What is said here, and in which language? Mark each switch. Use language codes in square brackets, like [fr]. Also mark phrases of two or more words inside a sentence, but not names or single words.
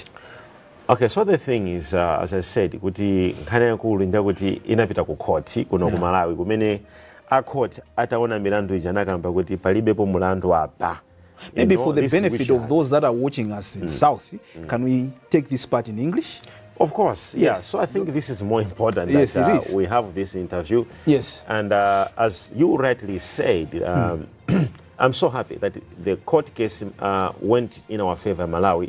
[en] Okay, so the thing is, as I said, [ny] kuti nkhani yakulu ndi kuti inapita ku court kuno ku Malawi kumene a court ataona milandu ija nakamba kuti palibepo mulandu apa. [en] Maybe for the benefit of those that are watching us in South, can we take this part in English? Of course, yes. Yeah. So I think this is more important that we have this interview. Yes. And as you rightly said, I'm so happy that the court case went in our favor, Malawi.